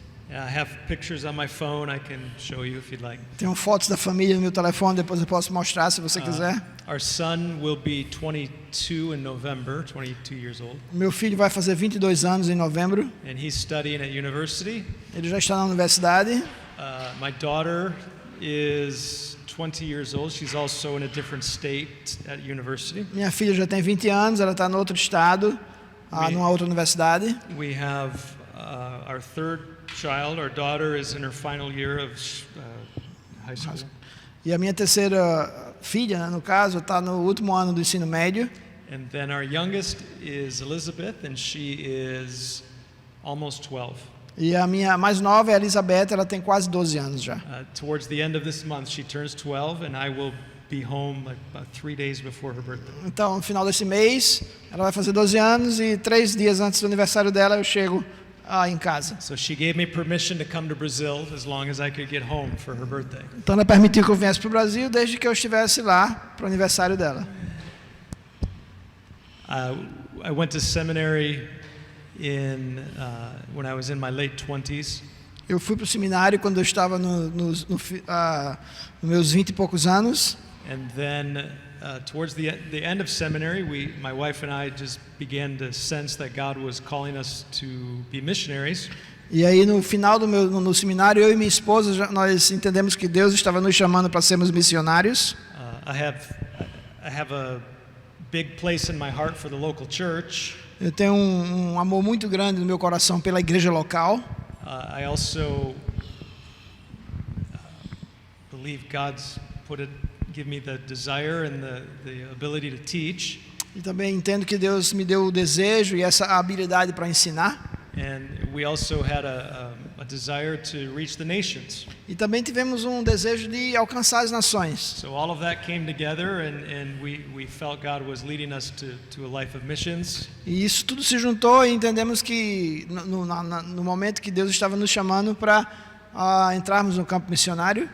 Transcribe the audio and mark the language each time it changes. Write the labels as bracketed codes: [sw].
[en] I have pictures on my phone I can show you if you'd like. [pt] Tenho fotos da família no meu telefone, depois eu posso mostrar se você quiser. [en] Our son will be 22 in November, 22 years old, [pt] Meu filho vai fazer 22 anos em novembro. [en] and he's studying at university. [pt] Ele já está na universidade. [en] My daughter is 20 years old. She's also in a different state at university. [pt] Minha filha já tem 20 anos, ela está no outro estado, numa outra universidade. [en] We have our third child. Our daughter is in her final year of high school. [pt] E a minha terceira filha, né, no caso, está no último ano do ensino médio. [en] And then our youngest is Elizabeth, and she is almost 12. [pt] E a minha mais nova é a Elizabeth, ela tem quase 12 anos já. [en] Towards the end of this month, she turns 12, and I will be home like about 3 days before her birthday. [pt] Então, no final desse mês, ela vai fazer 12 anos e 3 dias antes do aniversário dela eu chego em casa. [en] So she gave me permission to come to Brazil as long as I could get home for her birthday. [pt] Então ela permitiu que eu viesse para o Brasil desde que eu estivesse lá para o aniversário dela. [en] I went to seminary when I was in my late 20s. [pt] Eu fui para o seminário quando eu estava nos meus 20 e poucos anos. [en] And then towards the end of seminary, my wife and I just began to sense that God was calling us to be missionaries. [pt] E aí no final no seminário, eu e minha esposa nós entendemos que Deus estava nos chamando para sermos missionários. [en] I have a big place in my heart for the local church. [pt] Eu tenho um amor muito grande no meu coração pela igreja local. [en] I also believe God's give me the desire and the ability to teach. [pt] E também entendo que Deus me deu o desejo e essa habilidade para ensinar. [en] And we also had a desire to reach the nations. [pt] E também tivemos um desejo de alcançar as nações. [en] So all of that came together, and we felt God was leading us to a life of missions. [pt] E isso tudo se juntou e entendemos que no momento que Deus estava nos chamando para entrarmos no campo missionário.